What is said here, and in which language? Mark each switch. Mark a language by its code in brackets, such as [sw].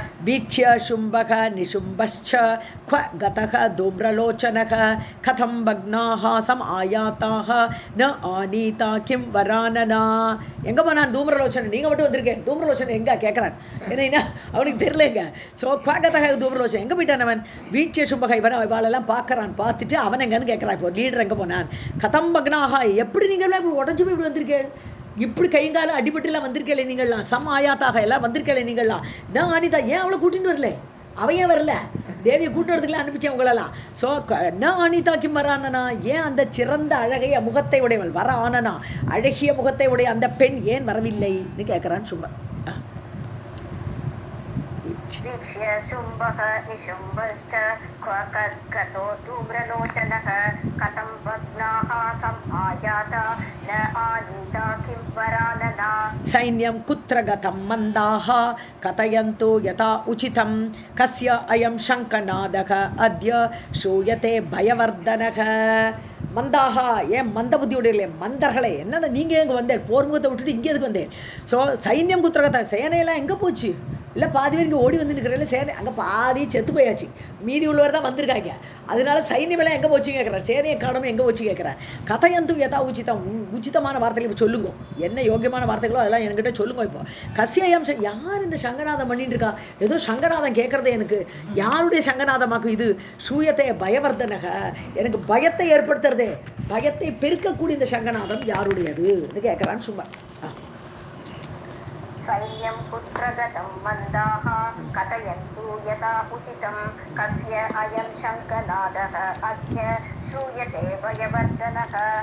[sa] वीक्ष्य शुम्भः निशुम्भश्च क्व गतः धूम्रलोचनः कथं भग्नाः सम आयाताः न आनीता किं वरानना. [ta] எங்கே போனான் தூம்ரலோச்சன்? நீங்கள் மட்டும் வந்திருக்கேன், தூம்ரலோச்சன் எங்கே கேட்குறான், ஏன்னா அவனுக்கு தெரியலங்க. ஸோ [sa] குவாகத்தக [ta] தூம்ரலோச்சன் எங்கே போயிட்டான் அவன்? வீட்சிய சும்பகை இவாளெல்லாம் பார்க்குறான், பார்த்துட்டு அவன் எங்கன்னு கேட்குறான். இப்போ லீடர் எங்கே போனான்? கதம் பக்னாக, எப்படி நீங்கள்லாம் இப்படி உடஞ்சி போய் இப்படி வந்திருக்கேன், இப்படி கைங்காலம் அடிபட்டுலாம் வந்திருக்கேன் நீங்கள்லாம், சம் ஆயாத்தாக எல்லாம் வந்திருக்கேன் நீங்கள்லாம், நான் அனிதா ஏன் அவளை கூட்டின்னு வரல, அவையே வரல, தேவியை கூட்டுறதுக்குலாம் அனுப்பிச்சேன் உங்களெல்லாம். ஸோ [sa] நான் அனிதா கிம் வரானனா, [ta] ஏன் அந்த சிறந்த அழகைய முகத்தை உடையவள் வர ஆனனா, அழகிய முகத்தை உடைய அந்த பெண் ஏன் வரவில்லைன்னு கேட்குறான்னு சும்மா. [sa] वीक्ष्य शुम्भः निशुम्भश्च क्वकर्कतो धूम्रलोचनः कथं भग्नाः सम आयाता न आनीता किं वरानना. सैन्यं कुत्र गतं मन्दाः कथयन्तु यथा उचितं कस्य अयं शङ्खनादः अद्य श्रूयते भयवर्धनः. [ta] மந்தாகா, ஏன் மந்த புத்தியுடைய மந்தர்களே, என்னென்ன நீங்கள் எங்கே வந்தேன், போர்முகத்தை விட்டுட்டு இங்கே எதுக்கு வந்தேன்? ஸோ [sa] சைன்யம் குத்திரகத்தை, [ta] சேனையெல்லாம் எங்கே போச்சு? இல்லை பாதி பேர் இங்கே ஓடி வந்து நிற்கிறதில்ல, சேனை அங்கே பாதி செத்து போயாச்சு, மீதி உள்ளவர் தான் வந்திருக்காங்க, அதனால சைன்யமெல்லாம் எங்கே போச்சு கேட்குறேன், சேனையை காணவும் எங்கே போச்சு கேட்குறேன். [sa] கதையந்து எதா உச்சிதம், [ta] உச்சிதமான வார்த்தைகள் இப்போ சொல்லுங்க, என்ன யோகியமான வார்த்தைகளோ அதெல்லாம் என்கிட்ட சொல்லுங்க. இப்போ கசியம் யார் இந்த சங்கநாதம் பண்ணிட்டு இருக்கா, ஏதோ சங்கநாதம் கேட்குறதே எனக்கு யாருடைய சங்கநாதமாக்கு இது? [sa] சூயத்தை பயவர்தனக, [ta] எனக்கு பயத்தை ஏற்படுத்துறதே, பயத்தை பெருக்கக்கூடிய இந்த சங்கநாதம் யாருடையதுன்னு கேட்குறான்னு சும்மா. [sa] सैन्यं कुत्रगतं मन्दाः कथयन्तु यथा उचितं कस्य अयं शङ्खनादः अद्य श्रूयते भयवर्धनः.